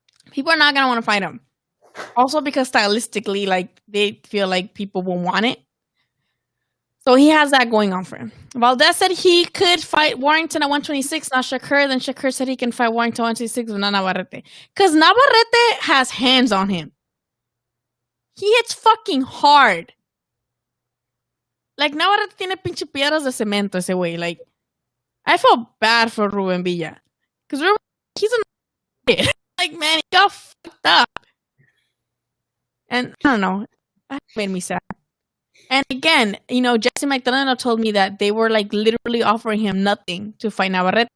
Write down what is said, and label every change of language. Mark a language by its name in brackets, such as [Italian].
[English] People are not gonna want to fight him. Also because stylistically, like they feel like people will want it. So he has that going on for him. Valdez said he could fight Warrington at 126, not Shakur. Then Shakur said he can fight Warrington at 126, but not Navarrete. Because Navarrete has hands on him. He hits fucking hard. Like, [Spanish] Navarrete tiene pinche piedras de cemento ese güey. [English] Like, I felt bad for Ruben Villa. Because he's a like, man, he got fucked up. And I don't know. That made me sad. And again, Jesse Magdaleno told me that they were like literally offering him nothing to fight Navarrete.